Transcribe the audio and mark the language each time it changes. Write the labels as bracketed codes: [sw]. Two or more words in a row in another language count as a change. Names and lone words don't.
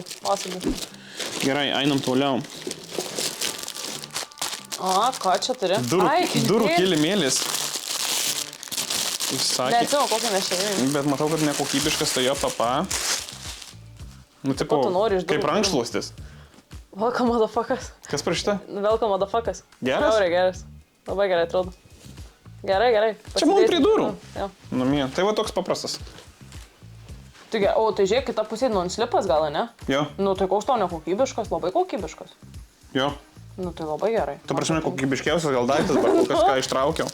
[lt] Gerai, einam toliau. O, ką čia turi? Durų kilimėlis. Išsakė. Neatsimenu, kokią mes čia ėmėm. Bet matau, kad nekokybiškas tai jo papa. Nu, tipo, Ko tu nori iš durų? kaip rankšluostis. [en] Welcome, motherfuckers. [lt] Kas parašyta? [en] Welcome, motherfuckers. [lt] Geras? Geras. Labai gerai atrodo. Gerai. Čia man prie durų. Jo. Namie. Tai va toks paprastas. O, tai žiūrėk, kita pusė non-slipas gal, ne? Jo. Nu, tai koks tau nekokybiškas, labai kokybiškas. Jo. Nu, tai labai gerai. Tu prasme, kokybiškiausias gal daiktas, bet kol kas ką ištraukiau.